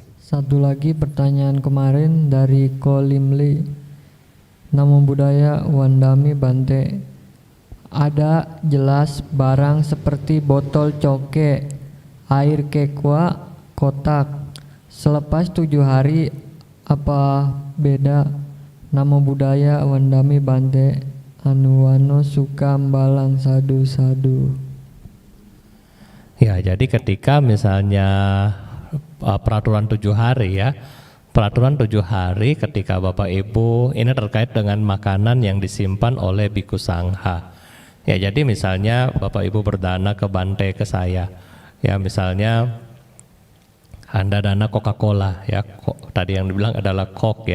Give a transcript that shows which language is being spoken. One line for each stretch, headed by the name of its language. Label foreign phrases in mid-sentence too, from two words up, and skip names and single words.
Indonesian: Satu lagi pertanyaan kemarin dari Ko Limli.
Pali: Namo Buddhaya Wandami Bante.
Malay: Ada jelas barang seperti botol coke, air kekwa, kotak. Selepas 7 hari apa beda?
Pali: Namo Buddhaya Wandami Bante. Anuwano Sukam Balang Sadu Sadu.
Indonesian: Ya, jadi ketika misalnya peraturan 7 hari ya, peraturan 7 hari ketika Bapak Ibu ini terkait dengan makanan yang disimpan oleh biku sangha. Ya, jadi misalnya Bapak Ibu berdana ke Bante ke saya, ya misalnya Anda dana Coca-Cola ya, tadi yang dibilang adalah Coke